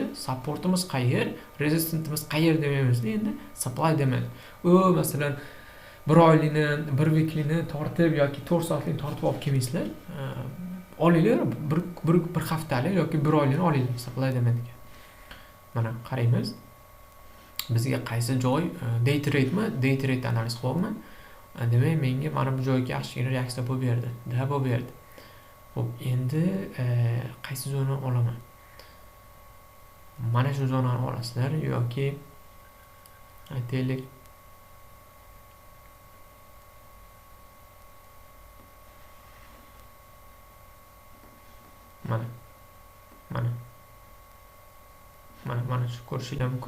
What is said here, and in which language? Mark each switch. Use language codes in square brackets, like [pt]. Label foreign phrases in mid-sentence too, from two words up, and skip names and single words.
[uz] Supportimiz qayer, resistantimiz qayer demaymiz-da endi, [en] supply demand. [uz] Masalan 1 oylikni, 1 weeklikni tortib yoki 4 soatlikni tortib olib kelmaysizlar. Olinglar, bir haftalik yoki 1 oylikni olinglar [en] supply demandga. [uz] Mana qaraymiz. Bizga qaysi joy [en] day trade'mi? Day trade [uz] analiz qilyapman. Demak, menga mana bu joyga yaxshigina reaksiya bo'lib berdi. Xo'p, endi qaysi zona olaman? Mana shu zonani olasizlar yoki aytaylik mana shu ko'rishingiz mumkin.